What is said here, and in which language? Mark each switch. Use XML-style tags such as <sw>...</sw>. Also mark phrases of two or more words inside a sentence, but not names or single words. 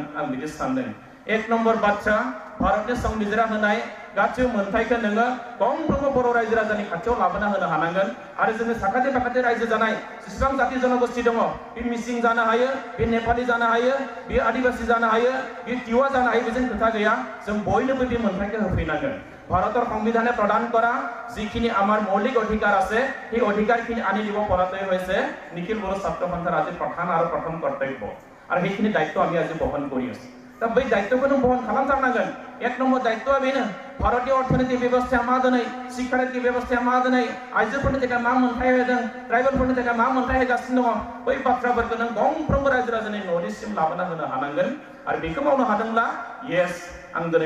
<brx>आं बिदि सानदों एक नम्बर बाथ्रा भारतनि संबिजिरा होनाय गासै मोनथायखौ नोङो गंफ्रोमबो बर' रायजो राजानि खाथियाव लाबोना होनो हानांगोन आरो जोंनि साखाथि फाखाथि रायजो जानाय जेसेबां जाति जनगोष्ठी दङ बे मिसिं जानो हायो बे नेपालि जानो हायो बे आदिबासि जानो हायो बे तिवा जानो हायो बेजों खोथा गैया जों बयनोबो बे मोनथायखौ होफैनांगोन</brx> <as>ভাৰতৰ সংবিধানে প্ৰদান কৰা যিখিনি আমাৰ মৌলিক অধিকাৰ আছে সেই অধিকাৰখিনি আনি দিব পৰাটোৱে হৈছে নিখিল বড়ো ছাত্ৰ সন্থাৰ আজি প্ৰধান আৰু প্ৰথম কৰ্তব্য আৰু সেইখিনি দায়িত্ব আমি আজি বহন কৰি আছো</as> <brx>दा बै दायित्वखौनो बहन खालामथारनांगोन एक नम्बर दायित्वआ बेनो भारतीय अर्थनीति बेबस्थाया मा दिनै शिक्षानीति बेबस्थाया मा दिनै आइजोफोरनि थाखाय मा मोनथाय होदों ट्राइबेलफोरनि थाखाय मा मोनथाय होगासिनो दङ बै बाथ्राफोरखौ नों गंफ्रोमबो रायजो राजानि न'निसिम लाबोना होनो हानांगोन आरो बेखौ मावनो हादोंब्ला येस आं दिनै</brx>